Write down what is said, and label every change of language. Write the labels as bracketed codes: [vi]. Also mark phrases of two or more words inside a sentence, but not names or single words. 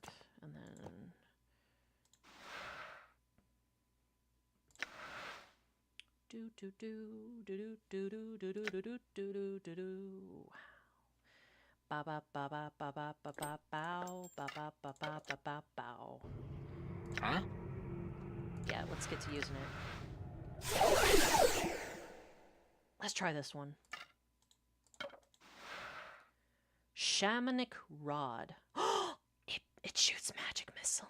[en] And then... do do do do do do do do do do do do do. Ba ba ba ba ba ba ba ba bow ba ba ba ba ba ba bow. Huh? Yeah, let's get to using it. Let's try this one. Shamanic Rod. It shoots magic missile.